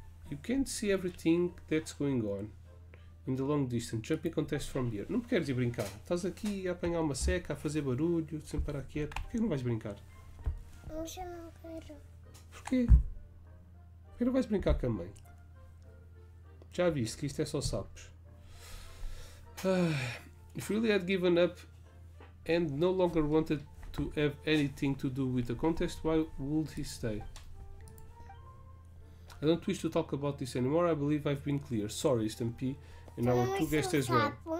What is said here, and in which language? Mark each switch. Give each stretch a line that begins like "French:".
English: You can't see everything that's going on. In the long distance, jumping contest from here.
Portuguese: Não me queres ir brincar? Estás aqui a apanhar uma seca, a fazer barulho, sem parar quieto. Porquê não vais brincar? Eu já não quero. Porquê? Porquê não vais brincar com a mãe? Já viste que isto é só sapos.
English: If really had given up and no longer wanted to have anything to do with the contest, why would he stay? I don't wish to talk about this anymore. I believe I've been clear. Sorry, Stampy, and our two guests as well.